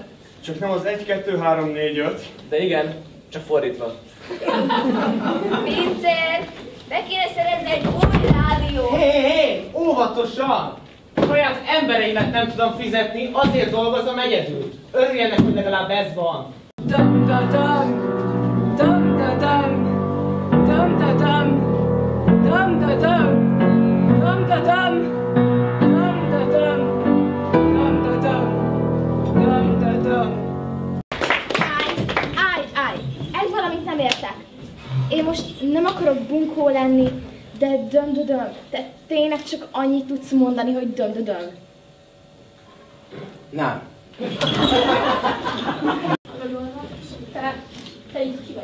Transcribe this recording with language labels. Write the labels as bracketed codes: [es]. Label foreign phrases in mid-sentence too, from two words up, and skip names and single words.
[hu] Csak nem az 1, 2, 3, 4, 5. De igen, csak fordítva. Pincér, be kéne szerezni egy új rádiót. Hé, óvatosan! Saját embereimet nem tudom fizetni, azért dolgozom egyedül. Örüljenek, hogy legalább ez van. Dum-da-dum, dum-da-dum, dum-da-dum, dum-da-dum, dum-da-dum, dum-da-dum, dum-da-dum, dum-da-dum. Állj! Egy valamit nem értek. Én most nem akarok bunkó lenni, de döm-döm. Te tényleg csak annyit tudsz mondani, hogy döm-döm. Nem. Te így ki vagy?